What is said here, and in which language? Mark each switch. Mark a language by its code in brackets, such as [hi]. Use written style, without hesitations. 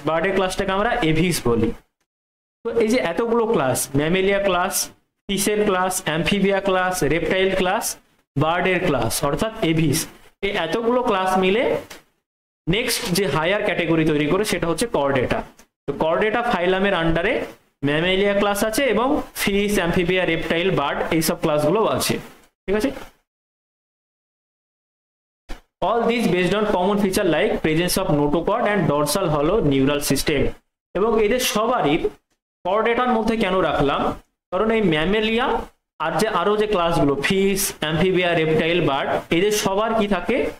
[bn] বার্ডের ক্লাসটাকে আমরা এভিস বলি। তো এই যে এতগুলো class, Mammalia class, ফিশের class, Amphibia class, reptile class, বার্ডের class অর্থাৎ এভিস, এই এতগুলো ক্লাস মিলে নেক্সট যে হায়ার ক্যাটাগরি তৈরি করে সেটা হচ্ছে কর্ডেটা। তো কর্ডেটা ফাইলামের আন্ডারে ম্যামেলিয়া ক্লাস আছে এবং ফিশ, অ্যাম্ফিবিয়া, রেপটাইল, বার্ড এইসব ক্লাসগুলো আছে। ঠিক আছে, [en] all these based on common feature like presence of notochord and dorsal hollow neural system। [bn] এবং এদের সবারই কর্ডেটার মধ্যে কেন রাখলাম? কারণ এই ম্যামেলিয়া আর যে আরো যে ক্লাসগুলো ফিশ, অ্যাম্ফিবিয়া, রেপটাইল, বার্ড এদের সবার কি থাকে?